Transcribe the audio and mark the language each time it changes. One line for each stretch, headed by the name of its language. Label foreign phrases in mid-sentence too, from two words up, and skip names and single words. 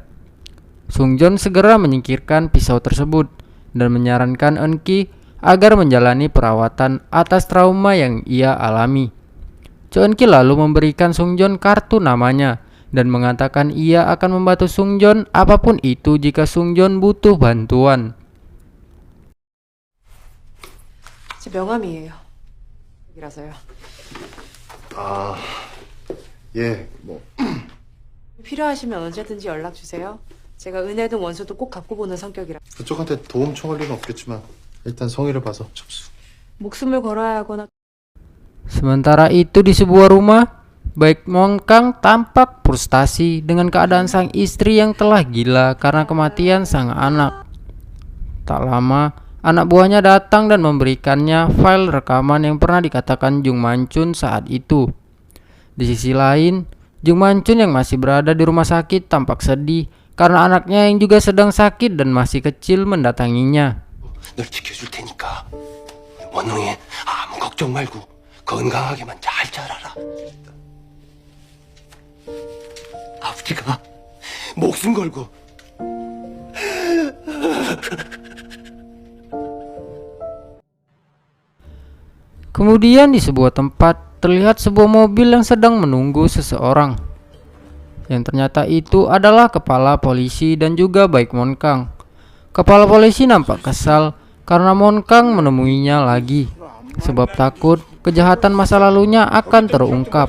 Indonesian: Sungjon segera menyingkirkan pisau tersebut dan menyarankan Eun-ki agar menjalani perawatan atas trauma yang ia alami. Cho Eun-ki lalu memberikan Sungjon kartu namanya dan mengatakan ia akan membantu Sungjon apapun itu jika Sungjon butuh bantuan.
Korean: 제 명함이에요. 이라서요. 아, 예, 뭐 필요하시면 언제든지 연락 주세요. 제가 은혜든 원수도 꼭 갚고 보는 성격이라. 그쪽한테 도움 청할 리는 없겠지만 일단 성의를 봐서 접수. 목숨을 걸어야 하거나.
Indonesian: Sementara itu di sebuah rumah, Baik Monkang tampak frustasi dengan keadaan sang istri yang telah gila karena kematian sang anak. Tak lama, anak buahnya datang dan memberikannya file rekaman yang pernah dikatakan Jung Man-chun saat itu. Di sisi lain, Jung Man-chun yang masih berada di rumah sakit tampak sedih karena anaknya yang juga sedang sakit dan masih kecil mendatanginya.
Korean: 널 지켜줄 테니까 원웅이 아무 걱정 말고 건강하게만 잘 자라라. 아버지가 목숨 걸고
Indonesian: Kemudian di sebuah tempat terlihat sebuah mobil yang sedang menunggu seseorang. Yang ternyata itu adalah kepala polisi dan juga Baik Monkang. Kepala polisi nampak kesal karena Monkang menemuinya lagi, sebab takut kejahatan masa lalunya akan terungkap.